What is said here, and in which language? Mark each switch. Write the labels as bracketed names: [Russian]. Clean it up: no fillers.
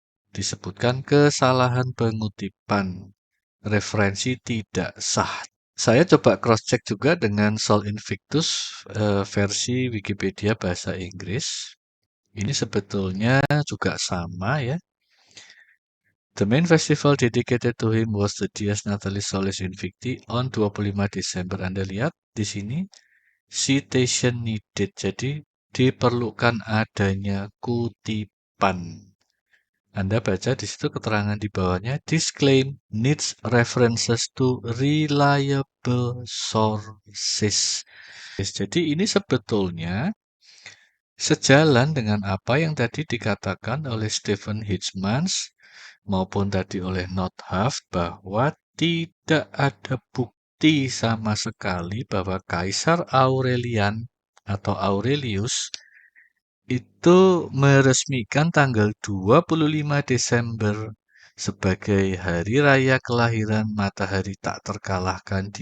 [Indonesian] disebutkan kesalahan pengutipan, referensi tidak sah. Saya coba cross-check juga dengan Sol Invictus versi Wikipedia bahasa Inggris. Ini sebetulnya juga sama ya. [English] The main festival dedicated to him was the Dies Natalis Solis Invicti on 25 Desember. [Indonesian] Anda lihat di sini citation needed. Jadi diperlukan adanya kutipan. Anda baca di situ keterangan di bawahnya, [English] this claim needs references to reliable sources. [Indonesian] Jadi ini sebetulnya sejalan dengan apa yang tadi dikatakan oleh Stephen Hitchmans maupun tadi oleh Nordhaft bahwa tidak ada bukti sama sekali bahwa Kaisar Aurelian atau Aurelius itu meresmikan tanggal 25 Desember sebagai hari raya kelahiran matahari tak terkalahkan.